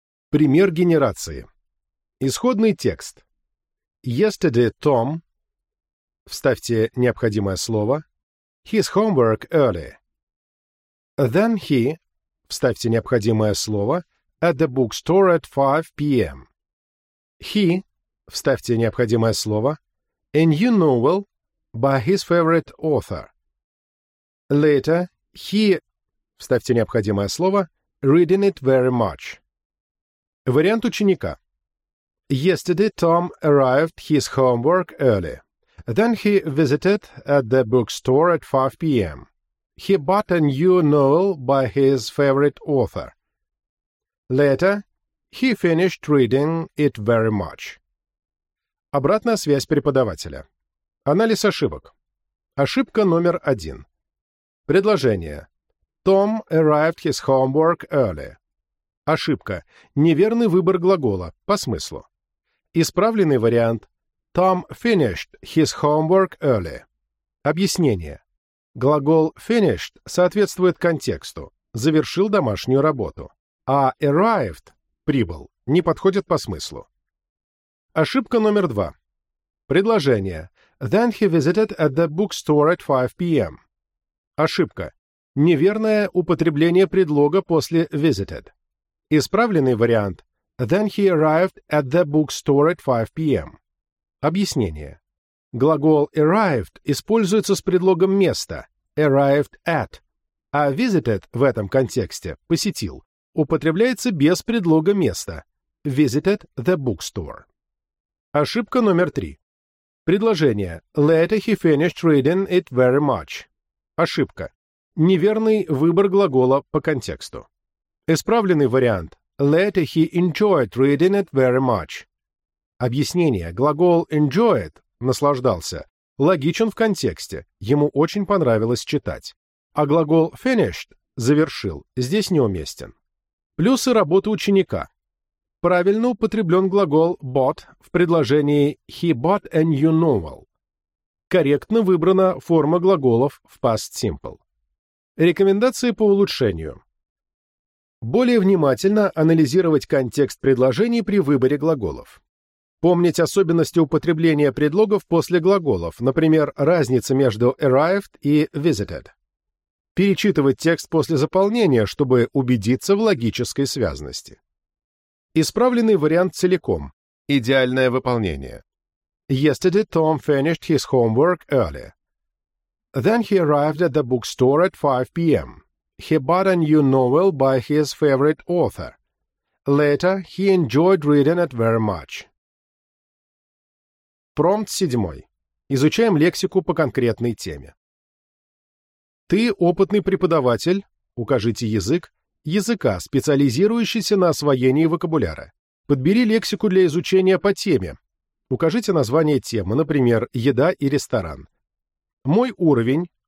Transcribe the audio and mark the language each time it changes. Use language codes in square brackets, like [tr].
[ru] Пример генерации. Исходный текст. [en] Yesterday Tom... [ru] Вставьте необходимое слово. [en] His homework early. Then he... [ru] Вставьте необходимое слово. [en] At the bookstore at 5 p.m. He... [ru] Вставьте необходимое слово. [en] A new novel by his favorite author. Later, he... [ru] Вставьте необходимое слово. [en] Reading it very much. [ru] Вариант ученика. [en] Yesterday Tom arrived his homework early. Then he visited at the bookstore at 5 p.m. He bought a new novel by his favorite author. Later, he finished reading it very much. [ru] Обратная связь преподавателя. Анализ ошибок. Ошибка номер 1. Предложение. [en] Tom arrived his homework early. [ru] Ошибка. Неверный выбор глагола. По смыслу. Исправленный вариант. [en] Tom finished his homework early. [ru] Объяснение. Глагол finished соответствует контексту. Завершил домашнюю работу. А arrived, прибыл, не подходит по смыслу. Ошибка номер 2. Предложение. [en] Then he visited at the bookstore at 5 p.m. [ru] Ошибка. Неверное употребление предлога после visited. Исправленный вариант. [en] Then he arrived at the bookstore at 5 p.m. [ru] Объяснение. Глагол arrived используется с предлогом места, [en] arrived at, [ru] а visited в этом контексте, посетил, употребляется без предлога места, [en] visited the bookstore. [ru] Ошибка номер 3. Предложение. [en] Later he finished reading it very much. [ru] Ошибка. Неверный выбор глагола по контексту. Исправленный вариант. [en] Later he enjoyed reading it very much. [ru] Объяснение. Глагол enjoyed, наслаждался, логичен в контексте, ему очень понравилось читать. А глагол finished, завершил, здесь неуместен. Плюсы работы ученика. Правильно употреблен глагол bought в предложении [en] he bought a new novel. [ru] Корректно выбрана форма глаголов в past simple. Рекомендации по улучшению. Более внимательно анализировать контекст предложений при выборе глаголов. Помнить особенности употребления предлогов после глаголов, например, разница между arrived и visited. Перечитывать текст после заполнения, чтобы убедиться в логической связности. Исправленный вариант целиком. Идеальное выполнение. [en] Yesterday Tom finished his homework early. Then he arrived at the bookstore at 5 p.m. He bought a new novel by his favorite author. Later, he enjoyed reading it very much. [ru] Промпт 7. Изучаем лексику по конкретной теме. Ты опытный преподаватель, укажите язык, языка, специализирующийся на освоении вокабуляра. Подбери лексику для изучения по теме. Укажите название темы, например, «Еда и ресторан». «Мой уровень».